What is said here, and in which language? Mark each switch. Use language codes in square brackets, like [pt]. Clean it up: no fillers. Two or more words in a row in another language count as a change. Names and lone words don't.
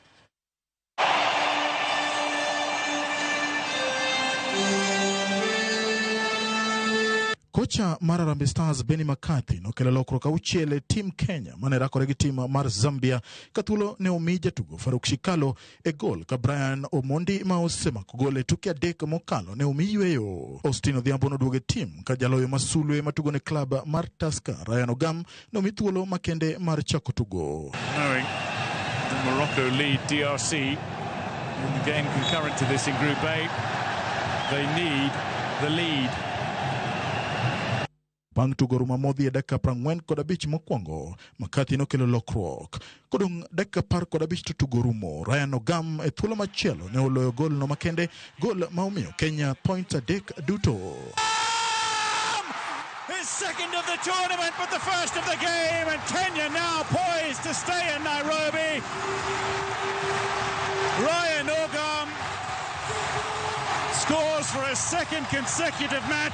[luo] Kocha mar Harambee Stars Benny McCarthy nokelo lokruok auchiel e team Kenya mane rakore gi team mar Zambia kathuolo ne omi jatugo Faruk Shikalo e gol ka Brian Omondi ma osemako gol e tuke adek mokalo ne omi yweyo. Austin Odhiambo noduogo e team ka jaloyo masulwe matugo ne klab mar Tusker Ryan Ogam ne omi thuolo makende mar chako tugo. [en] Knowing the Morocco lead DRC in the game concurrent to this in Group A, they need the lead. [luo] Bang' tugo rumo modhi e dakika 45 mokwongo, McCarthy nokelo lokruok. Kodong' dakika 15 to tugo rumo, Ryan Ogam e thuolo machielo ne oloyo gol no makende, gol ma omiyo Kenya points adek duto. [en] His second of the tournament, but the first of the game, and Kenya now poised to stay in Nairobi. Ryan Ogam scores for a second consecutive match.